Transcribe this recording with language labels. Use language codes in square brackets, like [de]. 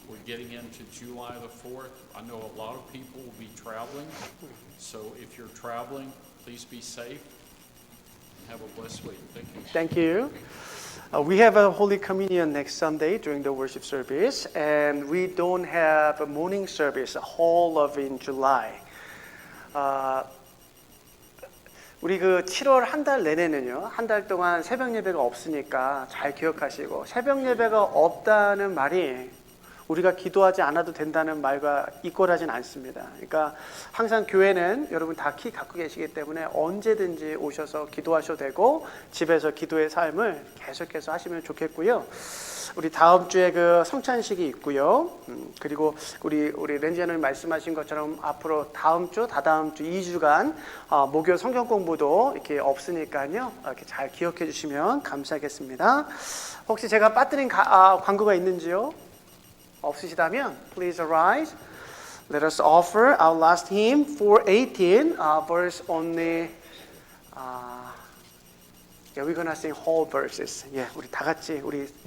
[en] We're getting into July the 4th. I know a lot of people will be traveling, so if you're traveling, please be safe and have a blessed week. Thank you. Thank you. We have a Holy Communion next Sunday during the worship service, and we don't have a morning service, whole of in July. [ko] 우리 그 7월 한 달 내내는요, 한 달 동안 새벽 예배가 없으니까 잘 기억하시고, 새벽 예배가 없다는 말이 우리가 기도하지 않아도 된다는 말과 이꼴하진 않습니다. 그러니까 항상 교회는 여러분 다 키 갖고 계시기 때문에 언제든지 오셔서 기도하셔도 되고 집에서 기도의 삶을 계속해서 하시면 좋겠고요. 우리 다음 주에 그 성찬식이 있고요. 그리고 우리 렌지아님 말씀하신 것처럼 앞으로 다음 주, 다다음 주 2주간 목요 성경 공부도 이렇게 없으니까요. 이렇게 잘 기억해 주시면 감사하겠습니다. 혹시 제가 빠뜨린 광고가 있는지요? 없으시다면 [en] please arise. Let us offer our last hymn 418 verse only. Yeah, we're gonna sing whole verses. Yeah, [ko] 우리 다 같이 우리